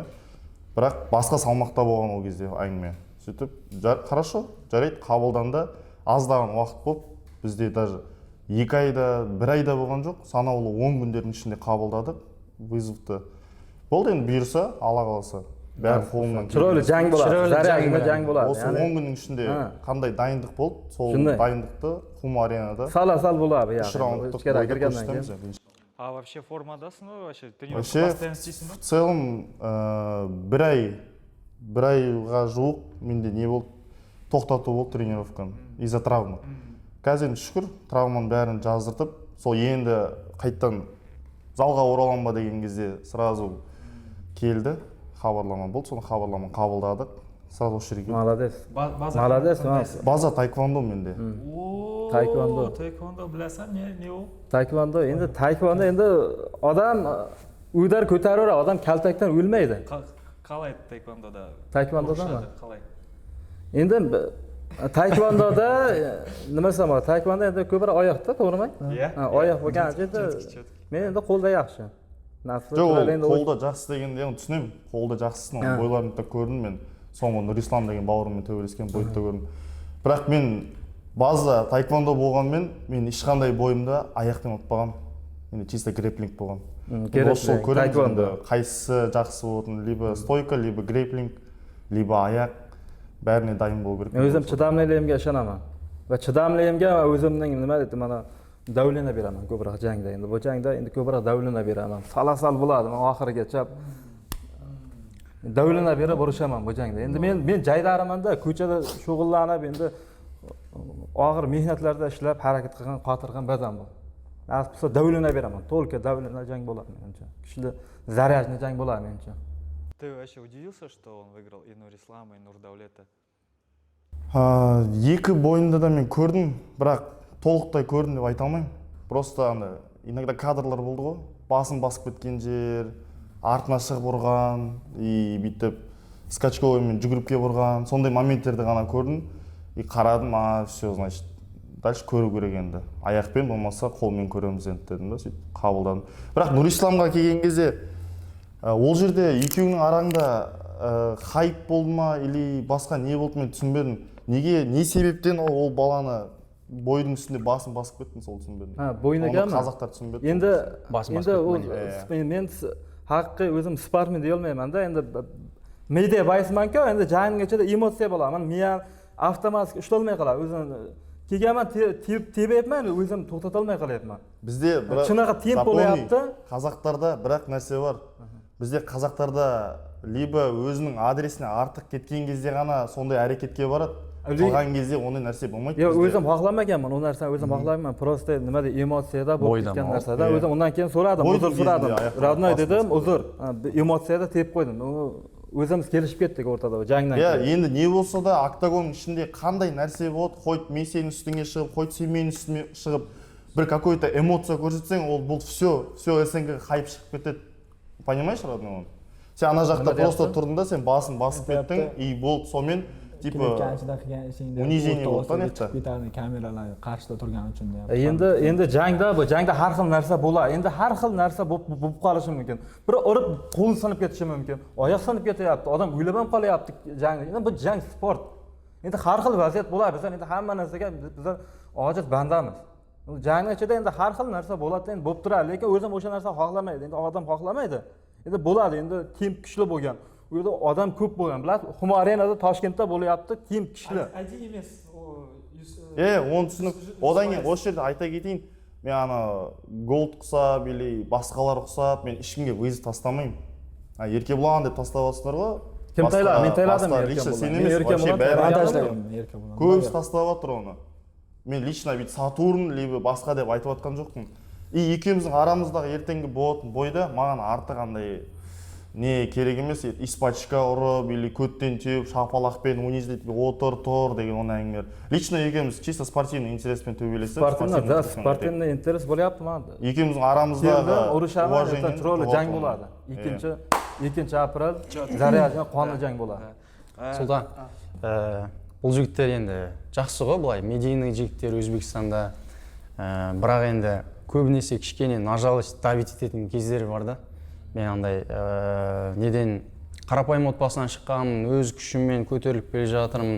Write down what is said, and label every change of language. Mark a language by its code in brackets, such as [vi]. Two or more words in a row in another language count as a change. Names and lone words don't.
[kk] Бірақ басқа салмақта болған ол кезде әңгіме. Сөйтіп, хорошо, жарайды, қабылданды. Аздаған уақыт болып, бізде даже 2 айда, 1 айда болған жоқ. Санаулы 10 күндердің ішінде қабылдадық вызовты. Болды енді бұйырса, Алла қаласа. бәрі қолымнан [uz] chiroyli jang bo'ladi, Chiroyli zaryadli jang jang bo'ladi. [kk] осы 10 күннің ішінде қандай дайындық болды, сол дайындықты Хум аренада [uz] Сала-сал bo'ladi, [kk] үш раундтық [uz] ichkariga [kk] бойда [uz] kirgandan keyin. [kk] көрсетеміз. А вообще формадасың ба вообще? Тренировка Вообще, постоянно істейсің ба? [ru] в целом, [kk] бір айға жуық менде не болды, тоқтату болды тренировканы [ru] из-за травма. [kk] Қазір енді шүкір, травманың бәрін жаздыртып, сол енді қайттан залға ораламын ба деген кезде сразу келді, хабарлама болды, соны хабарламаны қабылдадық, сразу осы жерге. Молодец. База Молодец, қандайсың? База тайквондо менде. О, Taekwondo. [uz] Taekwondo bilasan, ne u? Taekwondo endi odam uylar ko'taraveradi, odam kaltakdan o'lmaydi. Qalay taekvondoda? Taekvondodami? Qalay? Endi taekvondoda nima desam bo'ladi? Taekvondo endi ko'proq oyoqda, to'g'rimi? Ha, oyoq bo'lganicha endi men endi qo'lda yaxshi. [kk] Жоқ, қолда жақсы дегенде түсінемін. Қолда жақсысын, оның бойларын да көрдім мен. Соңғы Нұрислам деген бауырыммен төбелескен бойды да көрдім. Бірақ мен база тайквондо болғанмен, мен ешқандай бойымда аяқпен ұтпағам. Енді чисто грэплинг болған. Осы көрдім, қайсысы жақсы болатын, [ru] либо стойка, либо грэплинг, [kk] либо аяқ, бәріне дайын болу керек. [uz] Men o'zim chidamliligimga ishonaman. Va chidamligimga o'zimning nima deydi, mana davlana beraman ko'proq jangda. Endi bu jangda endi ko'proq davlana beraman. Salasal bo'ladi, men oxirigacha davlana berib urishaman bu jangda. Endi men jaydarimanda ko'chada shug'ullanib, endi og'ir mehnatlarda ishlab harakat qilgan, qotirgan badam bu. Nasib bo'lsa davlana beraman. To'lka davlana jang bo'ladi menimcha. Kuchli zaryadli jang bo'ladi menimcha. [ru] Ты вообще удивился, что он выиграл и Нурислама, и Нурдаулета? [kk] Екі бойында да мен көрдім, бірақ толықтай көрдім деп айта алмаймын. [ru] Просто иногда [kk] кадрлар болды ғой, басын басып кеткен жер, артына шығып ұрған, и бүйтіп скачковыймен жүгіріп келіп ұрған, сондай моменттерді ғана көрдім. И қарадым, [ru] все, значит, дальше [kk] көру керек енді. Аяқпен болмаса қолмен көреміз енді дедім да, сөйтіп қабылдадым. Бірақ Нұрисламға келген кезде ол жерде екеуінің араңда хайп болды ма или басқа не болды мен түсінбедім. Неге, не себептен ол баланы бойдың үстінде басын басып кеттің, сол түсінбедім. Бойынаға ма? Қазақтар түсінбеді. [uz] Енді мен haqqi o'zim sportmen deya olmayman da, endi media bayismanku, endi jangning ichida emotsiya bo'ladi. Men miyam avtomatik ushlolmay qoladi. O'zim kelganman, tepayapman, o'zim to'xtata olmay qolyapman. Bizde shunaqa temp bo'layapti. [kk] Қазақтарда бірақ нәрсе бар. Бізде қазақтарда либо өзінің адресіне артық кеткен кезде ғана сондай әрекетке барады. Қалған кезде ондай нәрсе болмайды. [uz] Yo'q, o'zim xohlamaganman, u narsani o'zim xohlamayman. Просто nima deydi, emotsiyada bo'lib ketgan narsada. O'zim undan keyin so'radim, uzr so'radim. Radnoy dedim, uzr. Emotsiyada tepib qo'ydim. O'zimiz kelishib ketdik o'rtada jangdan keyin. [kk] Енді не болса да октагонның ішінде қандай нәрсе болады, қойып мен сенің үстіңе шығып, қойып сен менің үстіме шығып, бір [ru] какой-то эмоция [kk] көрсетсең, ол бұл все СНГ-ға хайп шығып кетеді. [ru] Понимаешь, родной? [kk] Сен ана жақта просто тұрдың да, сен басын басып кеттің, и болды, сонымен типа унижение [uz] bo'ldi naqta. Kameralar qarshida turgani uchun ham. Endi jangda har xil narsa bo'ladi. Endi har xil narsa bo'lib qolishi mumkin. Bir urib qo'l sinib ketishi mumkin. Oyoq sinib ketyapti, odam o'ylab ham qolyapti jangda. Endi bu jang sport. Endi har xil vaziyat bo'ladi. Biz endi hamma narsaga bizlar ojiz bandamiz. Jangning ichida endi har xil narsa bo'ladi, endi bo'lib turadi, lekin o'zim o'sha narsa xohlamaydi. Endi odam xohlamaydi. Endi bo'ladi, endi tim kuchli bo'lgan. U yerda odam ko'p bo'lgan, bilasiz, Xuma arenada Toshkentda bo'lyapti, tim kuchli. [kk] Один емес. Оны түсініп, одан кейін осы жерде айта кетейін, мен ана голд құсап или басқалар құсап, мен ешкімге вызов тастамаймын. Еркебұлан деп тастап жатсыңдар ғой. Кім тайлады? Мен тайладым Лично сен емес, вообще бәрі көбісі тастап жатыр оны. Мен лично бүйтіп Сатурн либо басқа деп айтып жатқан жоқпын. И екеуміздің арамыздағы ертеңгі болатын бойда маған артық андай не керек емес, испачка ұрып или көттен теуіп шапалақпен унизлетіп отыр тұр деген оны әңгімелер. Лично екеуміз [ru] чисто спортивный [kk] интереспен төбелесіп, [ru] спортивный интерес [uz] bo'lyapti mana. [kk] Екеуміздің арамыздағы [uz] urushaman, chiroyli jang bo'ladi. 2-aprel zaryadli qonli jang bo'ladi. [kk] Сұлтан, бұл жігіттер енді жақсы ғой, былай медийный жігіттер Өзбекстанда, бірақ енді көбінесе кішкене [ru] нажалость давить [kk] ететін кездері бар да. Мен андай неден қарапайым отбасынан шыққанмын, өз күшіммен көтеріліп келе жатырмын.